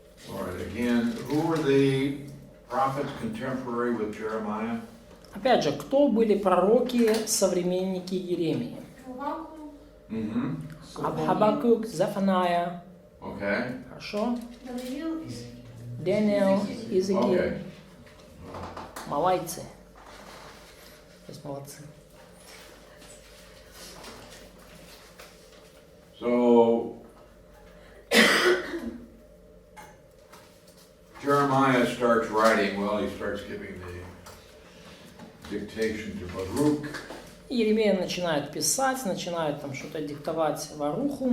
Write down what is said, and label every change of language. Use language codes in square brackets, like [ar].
[en] All right, again, who were the prophets contemporary with Jeremiah? [ru] Опять же, кто были пророки, современники Иеремии? Mm-hmm. Хабакук, Зафаная, [en] Okay. [ru] хорошо? Даниил, Даниил, Иезекииль. [en] Okay. [ru] Малайцы. То есть молодцы. [en] So Jeremiah starts writing, well, he starts giving the dictation to Baruch [ru] Иеремия начинает писать, начинает там что-то диктовать Варуху.